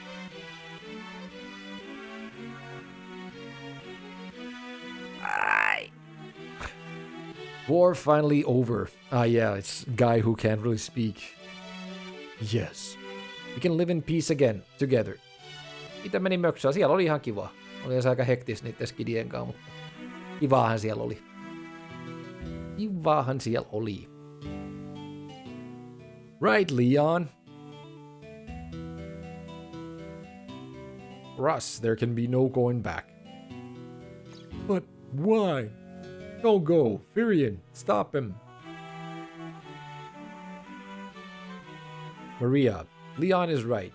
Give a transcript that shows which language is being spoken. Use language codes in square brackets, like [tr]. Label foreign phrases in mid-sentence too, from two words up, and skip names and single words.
[en] Aye. War finally over. Ah yeah, it's guy who can't really speak. Yes. We can live in peace again, together. [fi] Mitä meni möksään? Siellä oli ihan kiva. Oli se aika hektis niiden skidien kanssa, mutta kivaahan siellä oli. Kivaahan siellä oli. [en] Right, Leon. For us, there can be no going back. But why? Don't go. Firion, stop him. Maria, Leon is right.